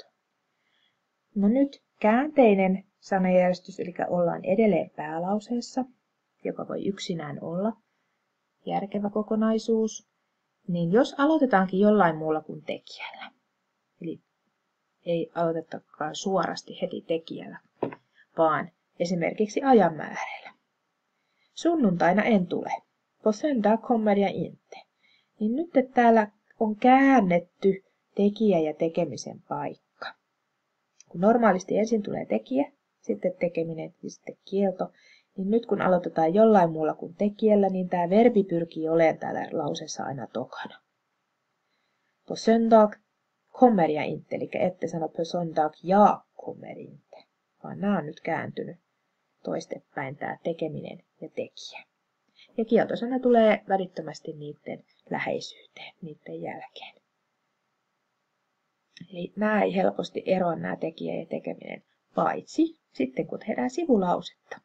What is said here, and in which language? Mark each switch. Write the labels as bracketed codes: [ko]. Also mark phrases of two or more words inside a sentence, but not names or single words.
[fi] No nyt käänteinen sanajärjestys, eli ollaan edelleen päälauseessa, joka voi yksinään olla järkevä kokonaisuus, niin jos aloitetaankin jollain muulla kuin tekijällä, eli ei aloitetakaan suorasti heti tekijällä, vaan esimerkiksi ajanmäärällä. Sunnuntaina en tule. [sv] På söndag kommer jag inte. [fi] Niin nyt että täällä on käännetty tekijä ja tekemisen paikka. Kun normaalisti ensin tulee tekijä, sitten tekeminen ja sitten kielto, niin nyt kun aloitetaan jollain muulla kuin tekijällä, niin tämä verbi pyrkii olemaan täällä lauseessa aina tokana. [sv] På söndag kommer jag inte, [fi] eli ette sano [sv] på söndag jag kommer inte, [fi] vaan nämä on nyt kääntynyt toistepäin tämä tekeminen ja tekijä. Ja kieltosana tulee välittömästi niiden läheisyyteen, niiden jälkeen. Eli nämä ei helposti eroa nämä tekijä ja tekeminen, paitsi sitten kun tehdään sivulausetta.